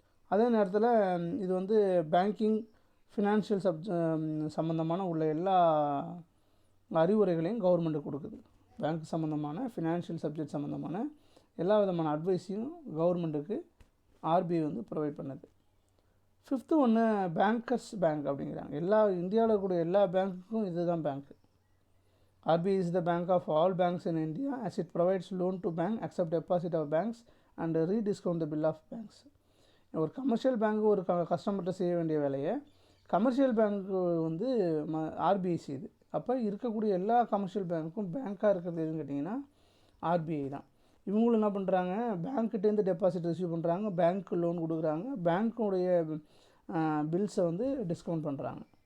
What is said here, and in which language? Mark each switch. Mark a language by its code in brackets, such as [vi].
[ta] அதே நேரத்தில் இது வந்து பேங்கிங், ஃபினான்ஷியல் சம்மந்தமான உள்ள எல்லா அறிவுரைகளையும் கவர்மெண்ட்டுக்கு கொடுக்குது. பேங்க் சம்மந்தமான, ஃபினான்ஷியல் சப்ஜெக்ட் சம்மந்தமான எல்லா விதமான அட்வைஸையும் கவர்மெண்ட்டுக்கு ஆர்பிஐ வந்து ப்ரொவைட் பண்ணுது. ஃபிஃப்த்து ஒன்று பேங்கர்ஸ் பேங்க் அப்படிங்கிறாங்க. இந்தியாவில் கூட எல்லா பேங்க்குக்கும் இது தான் பேங்க்கு. [en] RBI is the bank of all banks in India as it provides loan to bank, accept deposit of banks and rediscount the bill of banks. [ta] ஒரு கமர்ஷியல் பேங்க்கு ஒரு கஸ்டமர்கிட்ட செய்ய வேண்டிய வேலையை கமர்ஷியல் பேங்க்கு வந்து ஆர்பிஐ செய்யுது. அப்போ இருக்கக்கூடிய எல்லா கமர்ஷியல் பேங்க்கும் பேங்க்காக இருக்கிறது எதுன்னு கேட்டிங்கன்னா ஆர்பிஐ தான். இவங்களும் என்ன பண்ணுறாங்க, பேங்க்கிட்டேருந்து டெபாசிட் ரிசீவ் பண்ணுறாங்க, பேங்க்கு லோன் கொடுக்குறாங்க, பேங்க்குடைய பில்ஸை வந்து டிஸ்கவுண்ட் பண்ணுறாங்க.